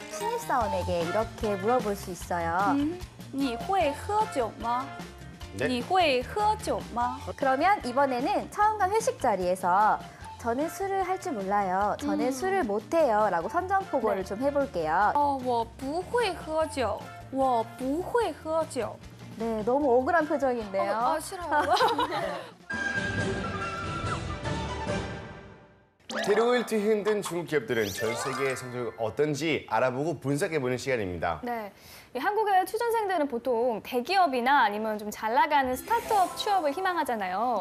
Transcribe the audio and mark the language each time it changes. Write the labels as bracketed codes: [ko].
[ko] 신입사원에게 이렇게 물어볼 수 있어요. [zh] 你会喝酒吗? [ko] 네. [zh] 你会喝酒吗? [ko] 그러면 이번에는 처음 간 회식 자리에서 저는 술을 할 줄 몰라요. 저는 술을 못해요. 라고 선전포고를 좀 해볼게요. [zh] 我不会喝酒，我不会喝酒. [ko] 네, 너무 억울한 표정인데요. 아, 싫어요. 대륙을 뒤흔든 중국 기업들은 전 세계의 성적이 어떤지 알아보고 분석해보는 시간입니다. 네. 이 한국의 취준생들은 보통 대기업이나 아니면 좀 잘 나가는 스타트업 취업을 희망하잖아요.